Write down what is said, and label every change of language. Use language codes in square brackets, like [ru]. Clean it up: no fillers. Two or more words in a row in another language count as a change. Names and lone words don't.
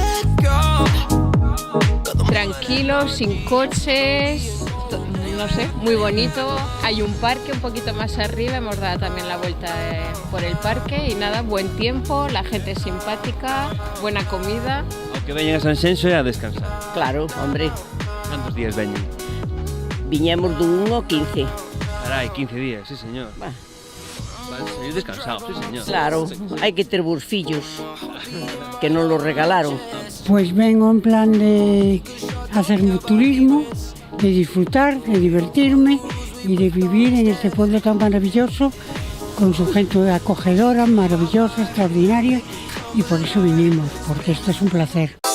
[es] Tranquilos, sin coches, no sé, muy bonito. Hay un parque un poquito más arriba, hemos dado también la vuelta por el parque y nada, buen tiempo, la gente es simpática, buena comida. Aunque vayan a Sanxenxo e a descansar. Claro, hombre. [gl] ¿Cuántos días veñen? Viñemos dun 1 ao 15. Carai, 15 días, [es] sí señor. Bah. Vale, seguir descansados, sí señor. [gl] Claro, hai que ter bolsillos, que non los regalaron. [es] Pues vengo en plan de hacer turismo, de disfrutar, de divertirme y de vivir en este pueblo tan maravilloso, con su gente acogedora, maravillosa, extraordinaria, y por eso vinimos, porque esto es un placer.